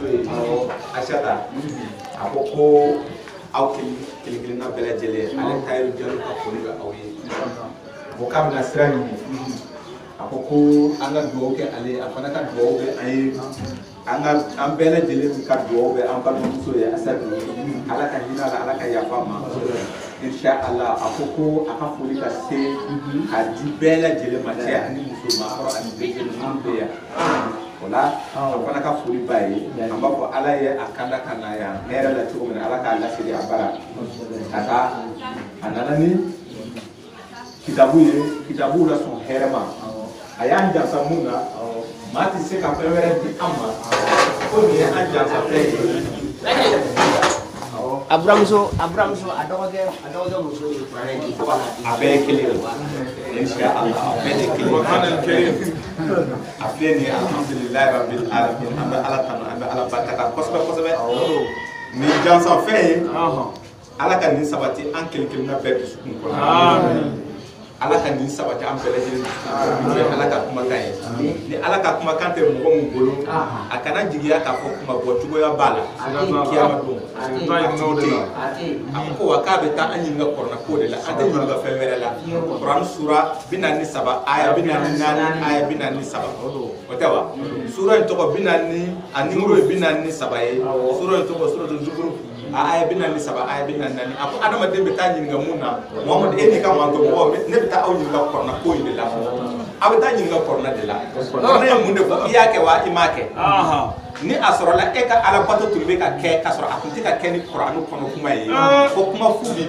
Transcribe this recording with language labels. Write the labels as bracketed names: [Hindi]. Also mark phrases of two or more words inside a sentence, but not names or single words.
[Bambara] ye Asata a ko ko aw kelen-kelenna bɛɛ lajɛlen ale Tayiru Jalo ka foli bɛ aw ye ko k'a bɛna sira ɲini a ko ko an ka duwawu kɛ ale a fana ka duwawu kɛ an ye an bɛɛ lajɛlen ka duwawu kɛ an balimamuso ye Asata ala ka hinɛ a la ala ka yafa a ma [Arabic] إن شاء الله [Bambara] a ko ko a ka foli ka se a di bɛɛ lajɛlen ma cɛ ani muso maakɔrɔ ani bɛɛ lajɛlen bɛ yan o la a fana ka foli b'a ye an b'a fɔ ala ye a kanda ka na yan hɛrɛ la cogo min na ala k'a lasegin a bara ka taa a nana ni kitabu ye kitabu la sɔn hɛrɛ ma a y'an jansa mun na maa tɛ se ka fɛn wɛrɛ di an ma ko nin ye an jansa fɛn ye. Abramuso a dɔgɔkɛ muso ye a bɛɛ ye kelen ye [Arabic] إن شاء الله [Bambara] a bɛɛ ye kelen a filɛ nin ye [Arabic] الحمد لله رب العالمين [Bambara] an bɛ ala tanu an bɛ ala barika kosɛbɛ kosɛbɛ nin jansan fɛn ye ala ka nin sabati an kelen-kelenna bɛɛ dusukun kɔnɔ ala ka nin sabati an bɛɛ lajɛlen dusukun ala ka kumakan ye ni ala ka kumakan tɛ mɔgɔ min bolo a kana jigiya k'a fɔ kuma bɔ cogoya b'a la kiyama don a ko wa k'a bɛ taa an ɲininka kɔrɔna ko de la an tɛ ɲininka fɛn wɛrɛ la Kuran sura 43 aya 44 aya 47 o tɛ wa sura in tɔgɔ 40 a numéro ye 43 ye sura in tɔgɔ suratul Zukhruf aya 43 aya 44 a ko adamaden bɛ taa ɲininka mun na Muhamadu e ni ka manto mɔgɔ ne bɛ taa aw ɲininka kɔrɔna ko in de la aw bɛ taa ɲininka kɔrɔna de la kɔrɔna ye mun de fɔ i y'a kɛ wa i m'a kɛ ni a sɔrɔla e ka ala bato tun bɛ ka kɛ ka sɔrɔ a tun tɛ ka kɛ ni Kuranu kɔnɔ kuma ye ko kuma fu b'i